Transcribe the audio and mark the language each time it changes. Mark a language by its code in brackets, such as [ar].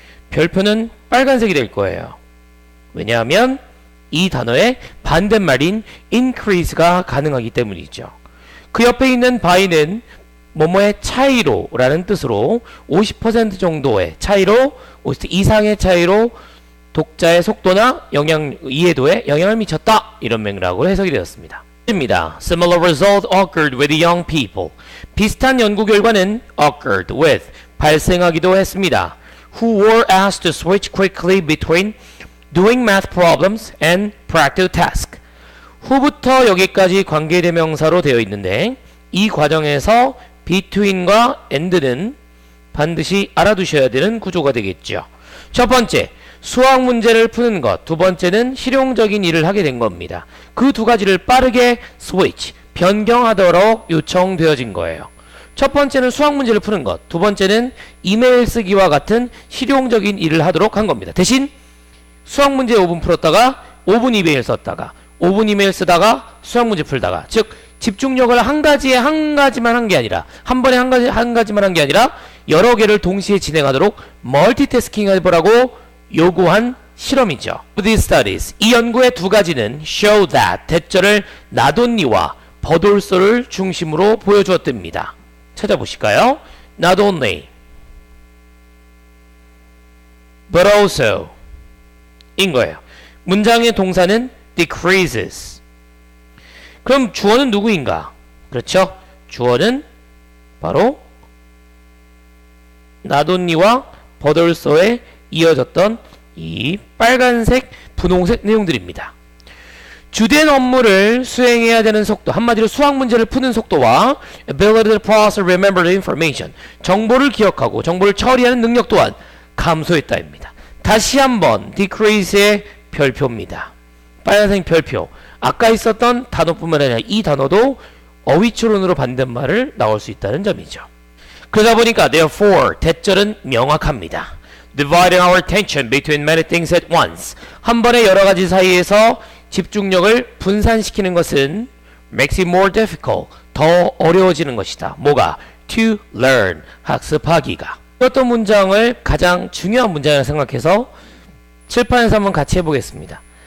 [ko] 별표는 빨간색이 될 거예요. 왜냐하면 이 단어의 반대말인 increase가 가능하기 때문이죠. 그 옆에 있는 by는 뭐뭐의 차이로 라는 뜻으로 50% 정도의 차이로, 50% 이상의 차이로 독자의 속도나 이해도에 영향을 미쳤다. 이런 맥락으로 해석이 되었습니다. [en] Similar result occurred with young people. [ko] 비슷한 연구 결과는 [en] occurred with, [ko] 발생하기도 했습니다. [en] Who were asked to switch quickly between doing math problems and practical tasks. [ko] 후부터 여기까지 관계대명사로 되어 있는데 이 과정에서 between과 and는 반드시 알아두셔야 되는 구조가 되겠죠. 첫 번째, 수학 문제를 푸는 것. 두 번째는 실용적인 일을 하게 된 겁니다. 그 두 가지를 빠르게 switch, 변경하도록 요청되어진 거예요. 첫 번째는 수학 문제를 푸는 것. 두 번째는 이메일 쓰기와 같은 실용적인 일을 하도록 한 겁니다. 대신 수학 문제 5분 풀었다가 5분 이메일 썼다가 5분 이메일 쓰다가 수학 문제 풀다가, 즉 집중력을 한 가지만 한 게 아니라 한 번에 한 가지만 한 게 아니라 여러 개를 동시에 진행하도록 멀티태스킹 해보라고 요구한 실험이죠. [en] These studies, [ko] 이 연구의 두 가지는 [en] show that, [ko] 대절을 not only와 but also를 중심으로 보여주었답니다. 찾아보실까요? [en] Not only, but also [ko] 인 거예요. 문장의 동사는 decreases. 그럼 주어는 누구인가? 그렇죠? 주어는 바로 not only와 but also에 이어졌던 이 빨간색, 분홍색 내용들입니다. 주된 업무를 수행해야 되는 속도, 한마디로 수학 문제를 푸는 속도와 [en] ability to process and remember the information, [ko] 정보를 기억하고 정보를 처리하는 능력 또한 감소했다입니다. 다시 한번 decrease의 별표입니다. 빨간색 별표. 아까 있었던 단어뿐만 아니라 이 단어도 어휘추론으로 반대말을 나올 수 있다는 점이죠. 그러다 보니까 therefore, 대절은 명확합니다. [en] Dividing our attention between many things at once. [ko] 한 번에 여러 가지 사이에서 집중력을 분산시키는 것은 [en] makes it more difficult. [ko] 더 어려워지는 것이다. 뭐가? [en] To learn. [ko] 학습하기가. 어떤 문장을 가장 중요한 문장이라고 생각해서 칠판에서 한번 같이 해보겠습니다.